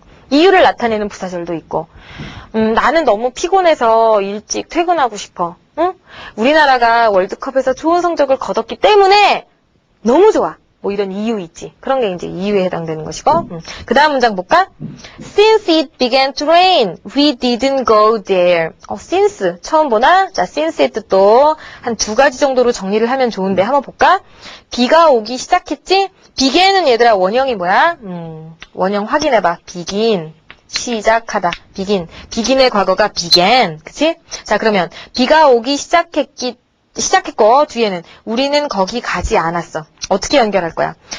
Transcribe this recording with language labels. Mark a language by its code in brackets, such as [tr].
[ko] 이유를 나타내는 부사절도 있고. 나는 너무 피곤해서 일찍 퇴근하고 싶어. 응? 우리나라가 월드컵에서 좋은 성적을 거뒀기 때문에 너무 좋아. 뭐 이런 이유 있지. 그런 게 이제 이유에 해당되는 것이고. 그 다음 문장 볼까? [en] Since it began to rain, we didn't go there. [ko] since 처음 보나? 자, since의 뜻도 한 2가지 정도로 정리를 하면 좋은데 한번 볼까? 비가 오기 시작했지? begin은 얘들아 원형이 뭐야? 원형 확인해봐. begin. 시작하다. begin의 과거가 began. 그치? 자, 그러면 비가 오기 시작했고 뒤에는 우리는 거기 가지 않았어. 어떻게 연결할 거야?